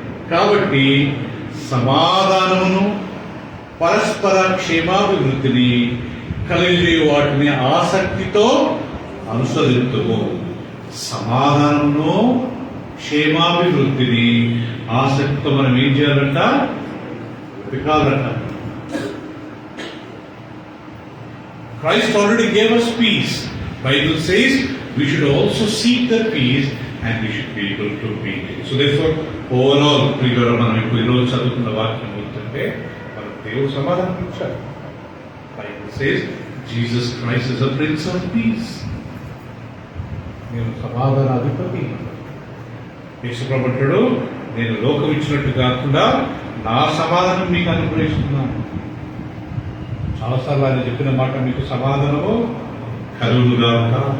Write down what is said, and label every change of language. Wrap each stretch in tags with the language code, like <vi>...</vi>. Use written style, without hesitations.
<te>కాబట్టి సమాధానమును పరస్పర క్షేమాభివృద్ధిని కలిగే వాటిని ఆసక్తితో అనుసరించుము. సమాధానమును క్షేమాభివృద్ధిని ఆసక్తితో మనం ఏం చేయాలంట? వెతకాలంట.</te> <en>Christ already gave us peace. Bible says we should also seek the peace and we should be able to meet it. So therefore, overall,</en> <te>మనం ఇప్పుడు ఈరోజు చదువుకున్న వాక్యం ఏంటంటే మనం దేవుడు సమాధానం ఇచ్చారు.</te> <en>Bible says Jesus Christ is a Prince of Peace.</en> <te>నేను సమాధాన అధిపతి. యేసుప్రభు అంటాడు, నేను లోకం ఇచ్చినట్టు కాకుండా నా సమాధానం మీకు అనుగ్రహిస్తున్నాను. చాలాసార్లు ఆయన చెప్పిన మాట, మీకు సమాధానము కలుగుగాక.</te>